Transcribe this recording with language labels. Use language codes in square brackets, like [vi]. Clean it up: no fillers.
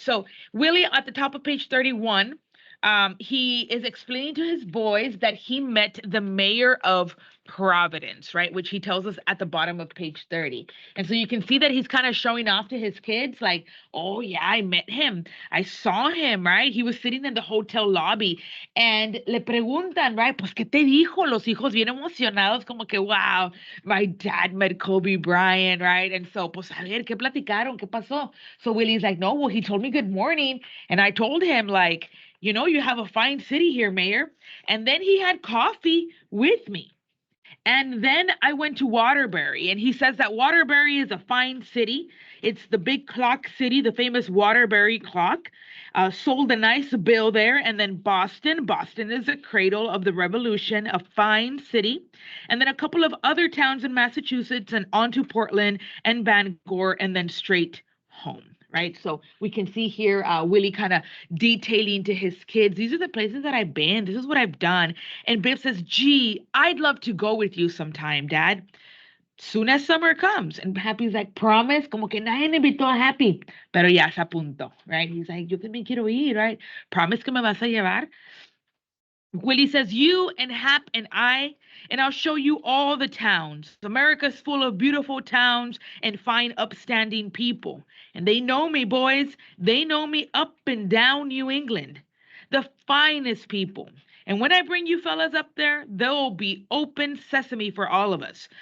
[en] So, Willie, at the top of page 31, he is explaining to his boys that he met the mayor of Providence, right? Which he tells us at the bottom of page 30. And so you can see that he's kind of showing off to his kids, like, oh, yeah, I met him. I saw him, right? He was sitting in the hotel lobby. [es] And le preguntan, right? Pues, ¿qué te dijo? Los hijos bien emocionados, como que, [en] wow, my dad met Kobe Bryant, right? [es] And so, pues, a ver, ¿qué platicaron? ¿Qué pasó? [en] So Willie's like, no, well, he told me good morning. And I told him, like, you have a fine city here, Mayor. And then he had coffee with me. And then I went to Waterbury, and he says that Waterbury is a fine city. It's the big clock city, the famous Waterbury clock. Sold a nice bill there. And then Boston. Boston is the cradle of the Revolution, a fine city. And then a couple of other towns in Massachusetts, and on to Portland and Bangor, and then straight home. Right. So we can see here Willie kind of detailing to his kids, these are the places that I've been. This is what I've done. And Biff says, gee, I'd love to go with you sometime, Dad. Soon as summer comes. And Happy's like, promise, [es] como que nadie invitó a Happy. Pero ya se apuntó, right? [en] He's like, [es] yo también quiero ir, right? Promise que me vas a llevar. [en] Willie says, you and Hap and I, and I'll show you all the towns. America's full of beautiful towns and fine, upstanding people. And they know me, boys. They know me up and down New England. The finest people. And when I bring you fellas up there, there'll be open sesame for all of us.